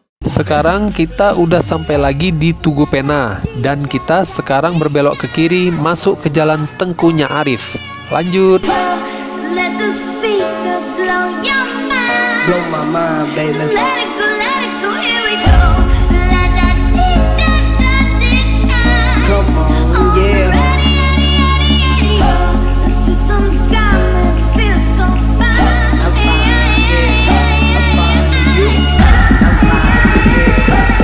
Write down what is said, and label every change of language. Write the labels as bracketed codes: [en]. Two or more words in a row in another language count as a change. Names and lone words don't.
[id] Sekarang kita udah sampai lagi di Tugu Pena, dan kita sekarang berbelok ke kiri masuk ke jalan Tengkunya Arif. Lanjut. [en] Let the speakers blow your mind. Blow my mind, baby. Let it go, here we go. La da dee da da dee da. Come on, yeah. The system's got me feel so fine. I'm fine, yeah. I'm fine with you. I'm fine, yeah.